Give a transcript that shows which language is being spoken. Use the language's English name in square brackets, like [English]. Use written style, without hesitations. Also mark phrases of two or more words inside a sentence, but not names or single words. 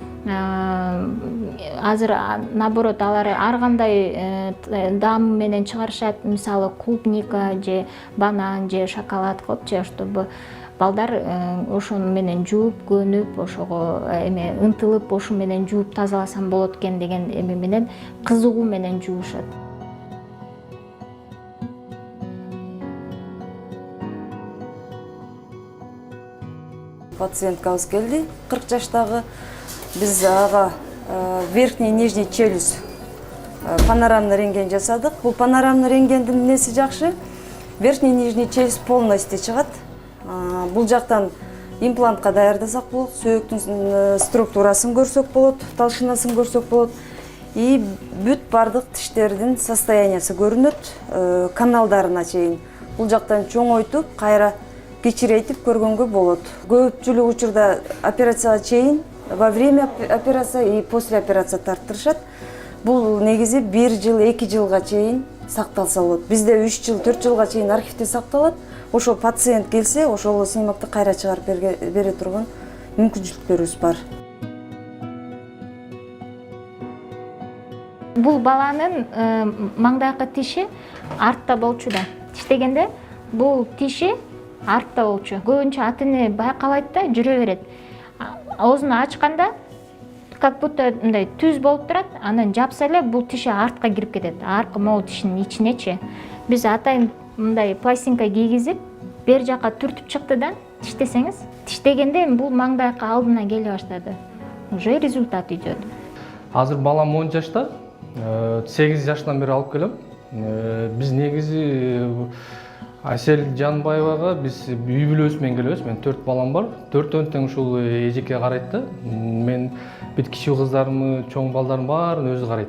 [Kyrgyz] Азыр наоборот алар ар кандай даам менен чыгарышат, мисалы клубника же банан же шоколад кылып, чтобы балдар ошону менен жууп, көнүп, ошого эме ынтылып, ошу менен жууп тазаласам болот экен деген эме менен кызыгуу менен жуушат. Пациенткабыз келди, 40 жаштагы. Biz ага [Russian] верхний и нижний челюсть панорамный рентген жасадык. [Kyrgyz] Бул панорамный рентгендин несі жакшы? [Russian] Верхний и нижний челюсть полностью чыгат. [Kyrgyz] Бул жактан имплантка даярдасак болот, сөөктүн структурасын көрсөк болот, талшынасын көрсөк болот. И бүт бардык тиштердин состояниясы көрүнөт, каналдарына чейин. Бул жактан чоңойтуп, кайра кичирейтип көргөнгө болот. Көпчүлүк учурда операцияга чейин, [Russian] во время операции и после операции тарттырышат. [Kyrgyz] Бул негизи 1 жыл, 2 жылга чейин сакталса болот. Бизде 3 жыл, 4 жылга чейин архивде сакталат. Ошол пациент келсе, ошол снимокты кайра чыгарып бере турган мүмкүнчүлүктөрүбүз бар. Бул баланын маңдайкы тиши артта болчу да. Тиштегенде бул тиши артта болчу. Көбүнчө ата-эне байкабайт да, жүрө берет. Оозун ачканда [Russian] как будто [Kyrgyz] мындай түз болуп турат, анан жапса эле бул тиши артка кирип кетет. Аркы могу тишинин ичинечи. Биз атайын мындай пластинка кийгизип, бер жака түртүп чыкты да, тиштесеңиз, тиштегенде бул маңдайкы алдына келе баштады. [Russian] Уже результат идет. [Kyrgyz] Азыр балам 10 жашта, 8 жаштан бери алып келем. Биз негизи Асел Жанбаевага биз үй бүлөсү менен келебиз. Мен 4 балам бар. 4-төн тең ушул эжекке карайт да. Мен бүт кичүү кыздарымы, чоң балдарым баарын өзү карайт.